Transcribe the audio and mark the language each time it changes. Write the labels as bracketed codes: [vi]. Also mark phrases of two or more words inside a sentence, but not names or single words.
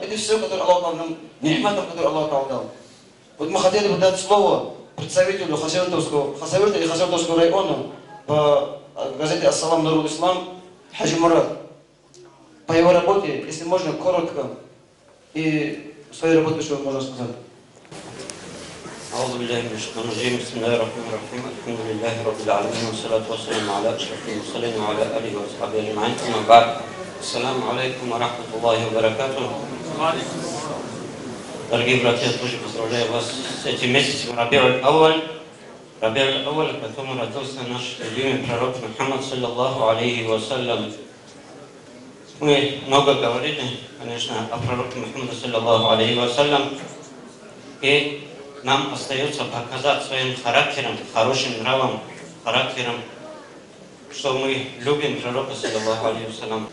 [ru] Это все, которое [ar] الله تعالى [ru] нам, ни'матам, которые [ar] الله تعالى [ru] дал. Вот мы хотели бы дать слово представителю Хасавюртовского района по газете «Ас-Салам», «Нурул Ислам», Хаджи Мурат. По его работе, если можно, коротко и своей работе, что можно сказать. [ar] أعوذ بالله من الشيطان الرجيم بسم الله الرحمن الرحيم الحمد لله رب العالمين والصلاة والسلام على أشرف المرسلين وعلى آله وصحبه أجمعين أما بعد السلام عليكم ورحمة الله وبركاته. [ru] Дорогие братья, я тоже поздравляю вас с этим месяцем Раби'уль Ауаль, в котором родился наш любимый пророк Мухаммад [ar] صلى الله عليه وسلم. [ru] Мы много говорили, конечно, о пророке Мухаммаде [ar] صلى الله عليه وسلم, [ru] и нам остается показать своим характером, хорошим нравом, характером, что мы любим пророка [ar] صلى الله عليه وسلم.